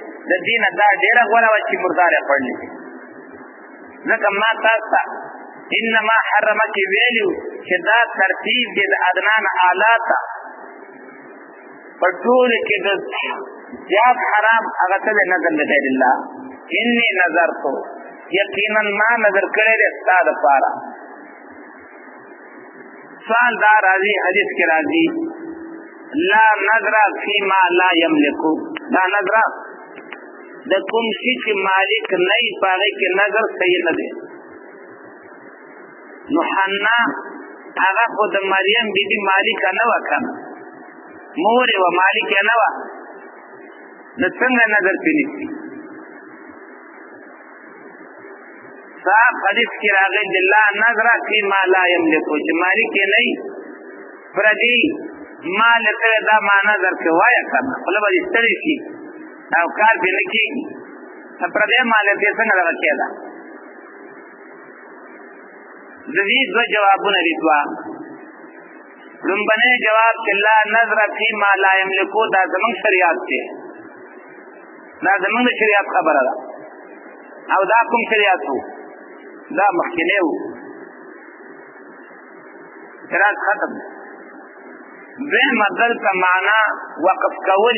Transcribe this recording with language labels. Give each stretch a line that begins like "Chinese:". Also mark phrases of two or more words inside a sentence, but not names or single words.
Pashto: د دې نه دا ډېره غوره وه چې مردارې خوړلې وې. ځکه ما تاسو ته
Arabic: انما حرمه
Pashto: کې ویلي چې دا ترتیب دی د ادنا نه اعلی ته. په ټولو کې د زیات حرام هغه څه دی
Arabic: نظر لغیر الله. انی نظرتو
Pashto: یقینا ما نظر کړی دی ستا دپاره. سوال دا راځي حدیث کې راځي
Arabic: لا نظر فيما لا یملکو.
Pashto: دا نظر د کوم شي چې مالک نه وي په هغې کې نظر صحیح نه دی. نو حنا هغه خو د مریم بیبي مالکه نه وه که نه مور یې وه مالکه نه وه نو څنګه نظر پرې نیسي. صاحب حدیث کې راغلی دی
Arabic: لا نظر فيما لا یملکو
Pashto: چې مالک یې نه وي پردي مال ته دا ما نظر کې وایه که نه خوله به دې ستړې شي او کار پرې نه کېږي. پردی مال ته څنګه دغه کېده. د دې دوه جوابونه دي. دوه لومبنی جواب چې
Arabic: لا نظر فيما لا یملکو
Pashto: دا زمونږ شریعت دی. دا زمونږ د شریعت خبره ده. او دا کوم شریعت و؟ دا مخکینی و. اعتراض ختم. دویمه دلته معنا وقف کول.